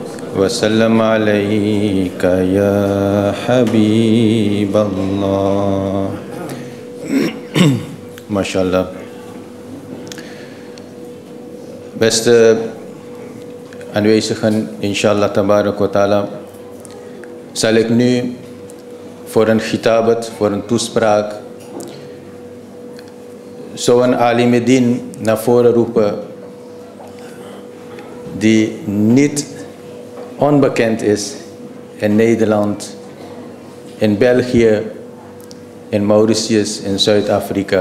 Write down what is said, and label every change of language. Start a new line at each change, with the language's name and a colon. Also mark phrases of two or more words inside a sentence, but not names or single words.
Arabic: وسلم عليك يا حبيب الله. MashaAllah.
Dutch: Beste aanwezigen,
Arabic: إن شاء الله تبارك وتعالى,
Dutch: zal ik nu voor een khitabat, voor een toespraak, zo'n alimedin naar voren roepen die niet onbekend is in Nederland, in België, in Mauritius, in Zuid-Afrika.